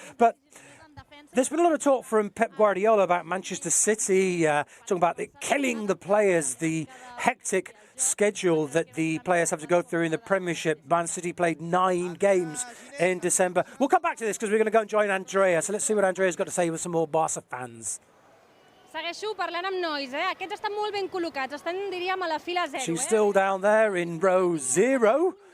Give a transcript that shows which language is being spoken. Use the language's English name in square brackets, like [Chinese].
[English] But there's been a lot of talk from Pep Guardiola about Manchester City, talking about killing the players, the hectic schedule that the players have to go through in the Premiership. Man City played 9 games in December. We'll come back to this because we're going to go and join Andrea. So let's see what Andrea's got to say with some more Barca fans. [Catalan] Segueixo parlant amb nois, Aquests estan molt ben col·locats, estan, diríem, a la fila 0. [English] She's still down there in row 0.